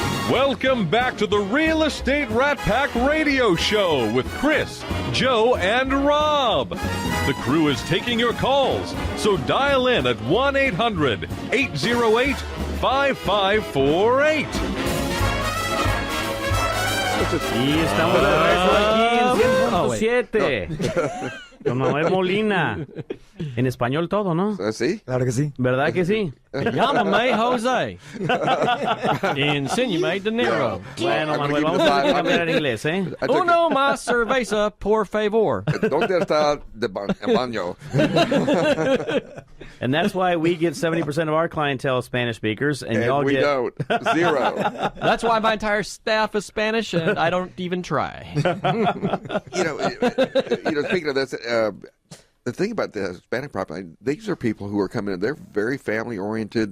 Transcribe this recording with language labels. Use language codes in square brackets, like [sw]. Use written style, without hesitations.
[en] Welcome back to the Real Estate Rat Pack Radio Show with Chris, Joe, and Rob. The crew is taking your calls, so dial in at 1-800-808-5548. [es] Y estamos de regreso aquí en 100.7 con Manuel Molina. En español todo, ¿no? ¿Sí? Claro que sí. ¿Verdad que sí? Llámame Jose. Insinuate De Niro. Bueno, Manuel, vamos a cambiar en inglés, ¿eh? Uno más cerveza, por favor. ¿Dónde está el baño? [en] And that's why we get 70% of our clientele Spanish speakers, and y'all we get... don't. Zero. That's why my entire staff is Spanish, and I don't even try. Speaking of this, the thing about the Hispanic population, these are people who are coming in. They're very family oriented.